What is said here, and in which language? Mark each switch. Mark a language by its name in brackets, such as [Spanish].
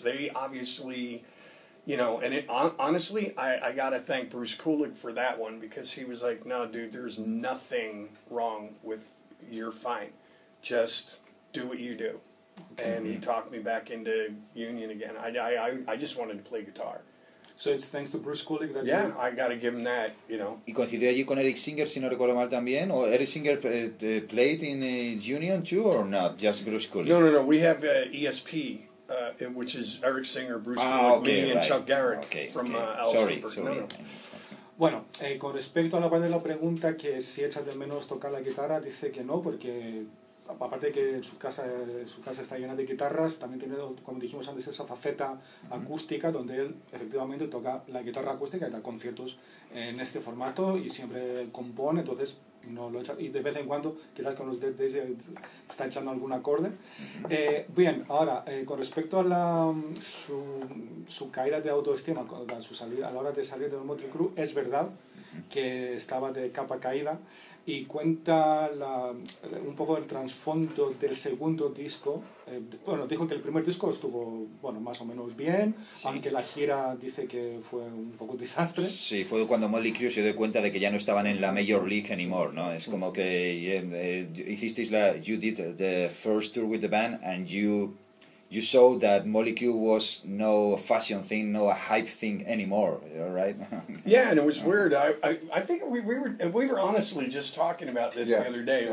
[English] They obviously, and honestly, I got to thank Bruce Kulick for that one, because he was like, no, dude, there's nothing wrong with, you're fine. just do what you do. And he talked me back into union again. I just wanted to play guitar. So it's thanks to Bruce Kulick that Yeah, I got to give him that, you know. [Spanish] ¿Y coincidió allí con Eric Singer, si no recuerdo mal también? ¿O [English] Eric Singer played in Union too, or not? Just Bruce Kulick? No. We have ESP, which is Eric Singer, Bruce Kulick, me, and Chuck Garrick from Sorry. No. [Spanish] Bueno, con respecto a la parte de la pregunta, que si echa de menos tocar la guitarra, dice que no, porque aparte de que su casa está llena de guitarras, también tiene, como dijimos antes, esa faceta acústica donde él efectivamente toca la guitarra acústica y da conciertos en este formato y siempre compone, entonces no lo echa, y de vez en cuando quizás con los Dead Daisies está echando algún acorde. Bien, ahora con respecto a su caída de autoestima, a la hora de salir del Mötley Crüe, es verdad que estaba de capa caída, y cuenta un poco el trasfondo del segundo disco. Bueno, dijo que el primer disco estuvo más o menos bien, sí, aunque la gira dice que fue un poco desastre. Sí, fue cuando Mötley Crüe se dio cuenta de que ya no estaban en la Major League [English] anymore, [Spanish] ¿no? Es como que hicisteis [English] you did the first tour with the band and you saw that Mötley Crüe was no fashion thing, no a hype thing anymore, right? Yeah, and it was weird. I think we were honestly just talking about this the other day. Yeah.